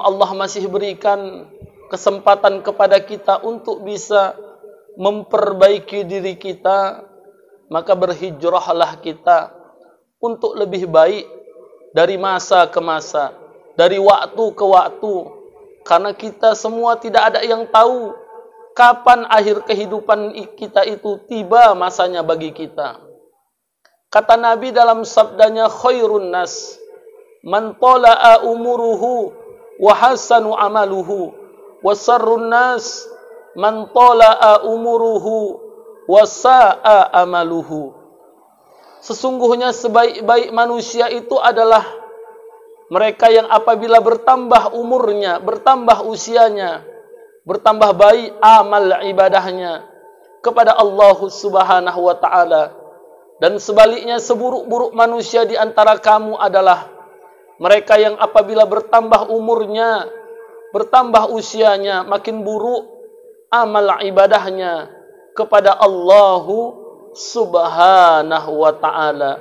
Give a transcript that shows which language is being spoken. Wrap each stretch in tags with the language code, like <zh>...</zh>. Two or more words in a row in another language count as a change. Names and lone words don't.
<id>Allah masih berikan kesempatan kepada kita untuk bisa memperbaiki diri kita, maka berhijrahlah kita untuk lebih baik dari masa ke masa, dari waktu ke waktu, karena kita semua tidak ada yang tahu kapan akhir kehidupan kita itu tiba masanya bagi kita. Kata Nabi dalam sabdanya,</id> <ar>خير الناس من طال عمره وحسن عمله وشر الناس من طال عمره وساء عمله.</ar> <id>Sesungguhnya sebaik-baik manusia itu adalah mereka yang apabila bertambah umurnya, bertambah usianya, bertambah baik amal ibadahnya kepada Allah</id> <ar>سبحانه وتعالى.</ar> <id>Dan sebaliknya, seburuk-buruk manusia di antara kamu adalah mereka yang apabila bertambah umurnya, bertambah usianya, makin buruk amal ibadahnya kepada Allah</id> <ar>سبحانه وتعالى.</ar>